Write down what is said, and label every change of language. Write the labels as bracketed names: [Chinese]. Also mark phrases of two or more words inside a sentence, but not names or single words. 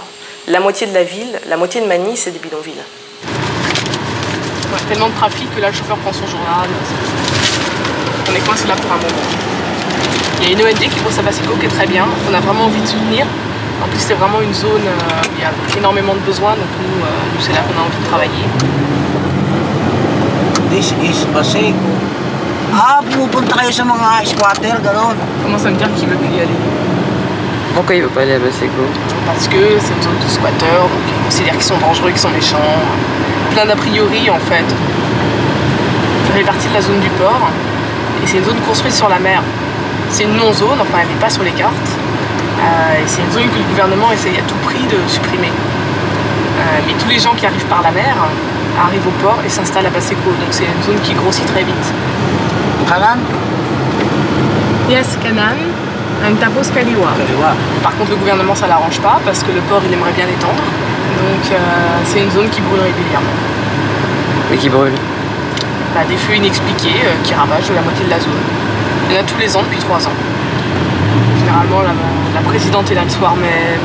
[French] La moitié de la ville, la moitié de Manille, c'est des bidonvilles. Ouais, tellement de trafic que là le chauffeur prend son journal. On est coincé là pour un moment. Il y a une ONG qui bosse à Baseco qui est très bien, qu'on a vraiment envie de soutenir. En plus, c'est vraiment une zone où il y a énormément de besoins, donc nous c'est là qu'on a envie de travailler. [English] This is Baseco. [Filipino] Pupunta kayo sa mga squatter, gano'n. [French] Comment ça me dire qu'il veut plus y aller? Pourquoi il veut pas aller à Baseco? Parce que c'est une zone de squatteurs, donc ils considèrent qu'ils sont dangereux, qu'ils sont méchants. Plein d'a priori en fait. Ça fait partie de la zone du port, et c'est une zone construite sur la mer. C'est une non-zone, enfin elle n'est pas sur les cartes. Et c'est une zone que le gouvernement essaye à tout prix de supprimer. Mais tous les gens qui arrivent par la mer arrivent au port et s'installent à Baseco. Donc c'est une zone qui grossit très vite. [Filipino] Kanan? Yes, Kanan. Un tapos Kaliwa. [French] Par contre le gouvernement ça l'arrange pas parce que le port il aimerait bien l'étendre. Donc c'est une zone qui brûle régulièrement. Mais qui brûle? Des feux inexpliqués qui ravagent la moitié de la zone. Il y en a tous les ans depuis 3 ans. Généralement, la présidente est là le soir même.